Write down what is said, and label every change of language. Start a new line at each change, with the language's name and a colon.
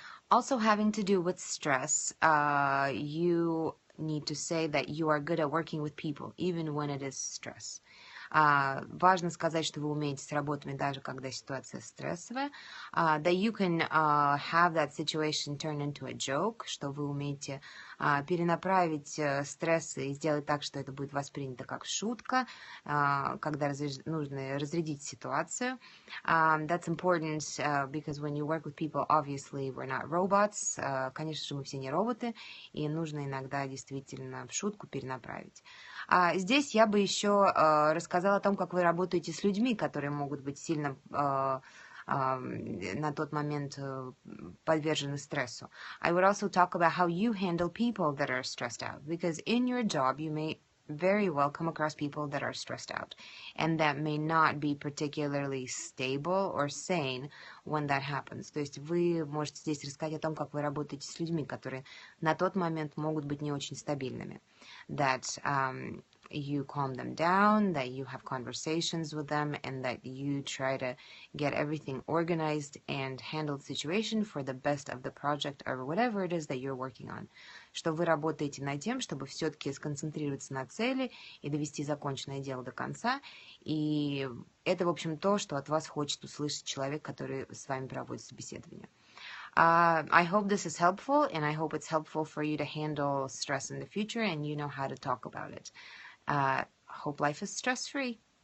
English: Also having to do with stress, you need to say that you are good at working with people, even when it is stress.
Russian: Важно сказать, что вы умеете с работами, даже когда ситуация стрессовая.
English: That you can have that situation turn into a joke,
Russian: что вы умеете перенаправить стрессы и сделать так, что это будет воспринято как шутка, когда нужно разрядить ситуацию.
English: That's important because when you work with people, obviously we're not robots.
Russian: Конечно же, мы все не роботы, и нужно иногда действительно в шутку перенаправить. Здесь я бы еще рассказала о том, как вы работаете с людьми, которые могут быть сильно на тот момент подвержены стрессу.
English: I would also talk about how you handle people that are stressed out, because in your job you may very well come across people that are stressed out, and that may not be particularly stable or sane when that happens.
Russian: То есть вы можете здесь рассказать о том, как вы работаете с людьми, которые на тот момент могут быть не очень стабильными.
English: that you calm them down, that you have conversations with them, and that you try to get everything organized and handle the situation for the best of the project or whatever it is that you're working on.
Russian: Что вы работаете над тем, чтобы все-таки сконцентрироваться на цели и довести законченное дело до конца. И это, в общем, то, что от вас хочет услышать человек, который с вами проводит собеседование.
English: I hope this is helpful, and I hope it's helpful for you to handle stress in the future, and you know how to talk about it. Hope life is stress-free.